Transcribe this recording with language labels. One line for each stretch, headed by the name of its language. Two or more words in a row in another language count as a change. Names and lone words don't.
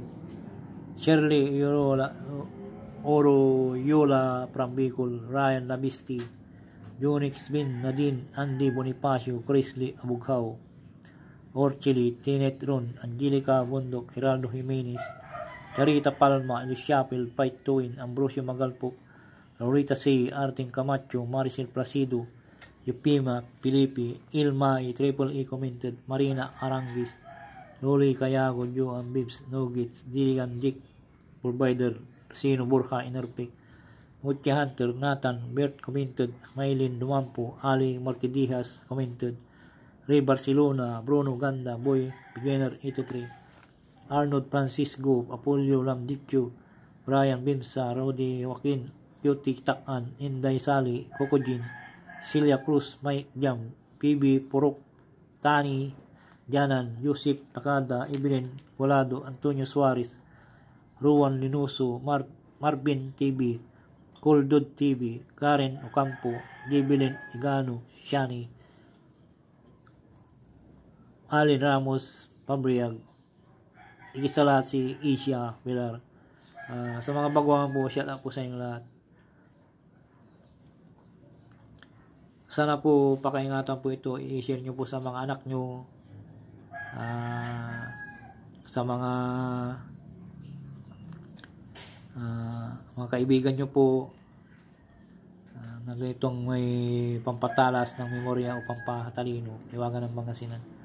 Filipino: Shirley Oro Yola from Bicol, Ryan Labisti, Jonix Bin, Nadine, Andy Bonifacio, Chrisley Abughaw, Orchili, Tinet Ron, Angelica Bundok, Geraldo Jimenez, Charita Palma, Luciapel, Fight Tuin, Ambrosio Magalpo, Laurita C, Arting Camacho, Maricel Placido, Yupima, Pilipi, Ilma, Triple E commented, Marina Arangis, Loli Kayago, Joan Bibs, Nogits, Diligan Dick, Provider, Sino Borja, Inerpic, Mutia Hunter, Nathan, Bert commented, Maylin Dumampo, Ali Marquidijas commented, Ray Barcelona, Bruno Ganda, Boy, Beginner 83, Arnold Francisco, Apollo Lamdicchio, Brian Bimsa, Rodi Joaquin, Cutie Takan, Inday Sali, Kokojin, Celia Cruz, Mike Jam, PB Purok, Tani, Janan, Yusip Takada, Evelyn Volado, Antonio Suarez, Ruan Linuso, Marvin TV, Coldod TV, Karen Ocampo, Gibilin Igano, Shani, Alin Ramos, Pabriag, Ikisalat si Isha Pilar. Sa mga baguhan po,
English: shout out
Filipino: po sa inyong lahat. Sana po pakaingatan po ito, i-share nyo po sa mga anak nyo, sa mga kaibigan nyo po, na ganitong may pampatalas ng memorya o pampatalino, iwagan ng Pangasinan.